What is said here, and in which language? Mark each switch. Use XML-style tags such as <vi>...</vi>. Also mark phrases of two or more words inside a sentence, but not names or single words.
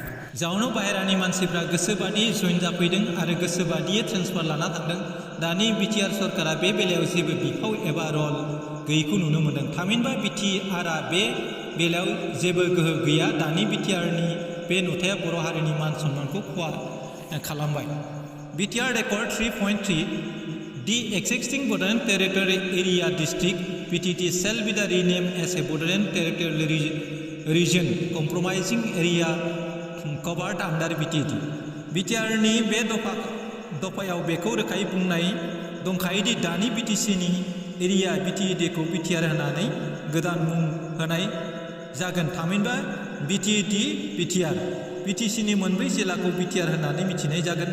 <brx>जाउनाव बाहेरानि मानसिफ्रा गोसोबादियै जयेन जाफैदों आरो गोसोबादियै ट्रेन्सफार लाना थांदों। दानि BTR सरकारा बे बेलायाव जेबो बिफाव एबा रल गैयैखौ नुनो मोन्दों। थामहिनबा BTRआ बे बेलायाव जेबो गोहो गैया। दानि BTRनि बे नुथाया बर' हारिनि मान सन्मानखौ खहा खालामबाय।</brx> <en>BTR Accord 3.3 The existing Bodoland Territorial Area District BTT shall be renamed as a Bodoland Territorial Region comprising area covered under BTT.</en> <brx>BTRनि बे दफायाव बेखौ रोखायै बुंनाय दंखायो दि दानि BTCनि एरिया BTTखौ BTR होनानै गोदान मुं होनाय जागोन। थामहिनबा BTR BTCनि मोनब्रै जिल्लाखौ BTR होननानै मिथिनाय जागोन।</brx>